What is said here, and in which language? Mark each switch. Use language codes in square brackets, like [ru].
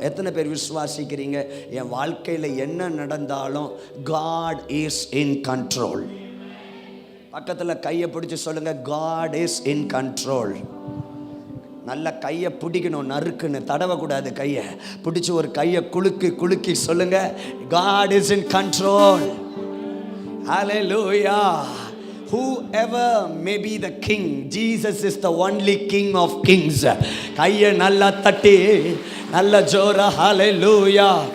[ta] எத்தனை பேர் விசுவாசிக்கிறீங்க என் வாழ்க்கையில் என்ன நடந்தாலும் [en] God is in control? [ta] பக்கத்தில் கையை பிடிச்சி சொல்லுங்க, [en] God is in control. [ta] நல்ல கையை பிடிக்கணும், நறுக்குன்னு தடவக்கூடாது. கையை பிடிச்சி ஒரு கையை குலுக்கி சொல்லுங்க, [en] God is in control. Hallelujah. Whoever may be the king, Jesus is the only king of kings. [ta] கையை நல்லா தட்டி நல்ல ஜோரா hallelujah.